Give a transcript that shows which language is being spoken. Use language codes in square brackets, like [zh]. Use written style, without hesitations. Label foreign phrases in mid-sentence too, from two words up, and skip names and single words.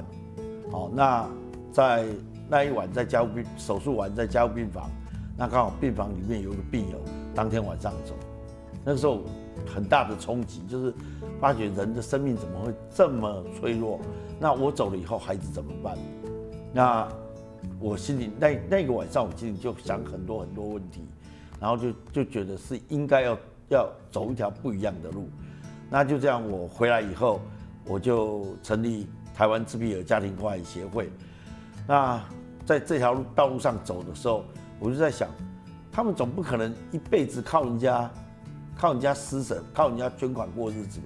[zh] 那在那一晚在手術完在加護病房，那剛好病房裡面有一個病友當天晚上走，那個時候很大的衝擊，就是發覺人的生命怎麼會這麼脆弱？那我走了以後孩子怎麼辦？那我心裡那個晚上我心裡就想很多問題，然後就覺得是應該要走一條不一樣的路。那就這樣，我回來以後，我就成立台灣自閉兒家庭關懷協會。那在這條道路上走的時候，我就在想，他們總不可能一輩子靠人家施捨、靠人家捐款過日子吧？